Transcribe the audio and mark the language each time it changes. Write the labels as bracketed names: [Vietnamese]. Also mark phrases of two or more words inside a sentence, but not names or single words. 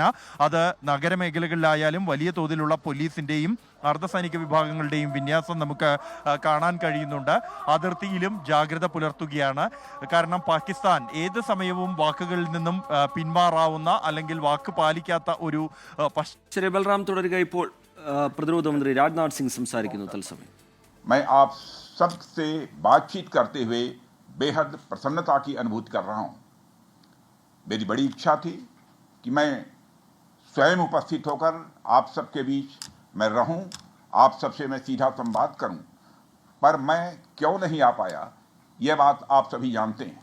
[Malayalam] അത് നഗരമേഖലകളിലായാലും വലിയ തോതിലുള്ള പോലീസിന്റെയും അർദ്ധസൈനിക വിഭാഗങ്ങളുടെയും വിന്യാസം നമുക്ക് കാണാൻ കഴിയുന്നുണ്ട്. അതിർത്തിയിലും ജാഗ്രത പുലർത്തുകയാണ്. കാരണം പാകിസ്ഥാൻ ഏത് സമയവും വാക്കുകളിൽ നിന്നും പിന്മാറാവുന്ന അല്ലെങ്കിൽ വാക്ക് പാലിക്കാത്ത ഒരു ശരി ബൽറാം, തുടരുക. ഇപ്പോൾ പ്രതിരോധ മന്ത്രി രാജ്നാഥ് സിംഗ് സംസാരിക്കുന്നു തത്സമയം. [Hindi] मैं आप सबसे बातचीत करते हुए बेहद प्रसन्नता की अनुभूति कर रहा हूं। मेरी बड़ी इच्छा थी कि मैं स्वयं उपस्थित होकर आप सबके बीच मैं रहूं, आप सबसे मैं सीधा संवाद करूं, पर मैं क्यों नहीं आ पाया यह बात आप सभी जानते हैं।